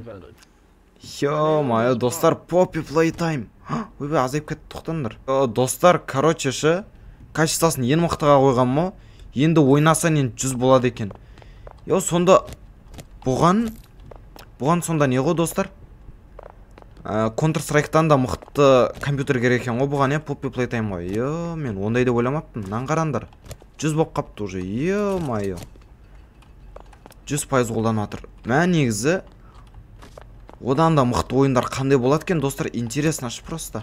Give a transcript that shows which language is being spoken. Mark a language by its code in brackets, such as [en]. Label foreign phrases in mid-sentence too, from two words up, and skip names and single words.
[kk] Ё-моё, достар, Poppy Playtime. Ойбай, азайып кетті, тоқтаңдар. Достар, короче шы, качествосын ең мықтыға қойған мо, енді ойнаса нен 100 болады екен. Йо, сонда бұған сонда не ғой, достар? Counter-Strike'тан да мықты компьютер керек екен ғой бұған, Poppy Playtime ғой. Йо, мен ондай деп ойламаппын. Нан қарандар. 100 болып қапты уже. Йо-моё. 100% қолданып жатыр. Мә негізі одан да мықты ойындар қандай болады екен, достар, интересно аш просто.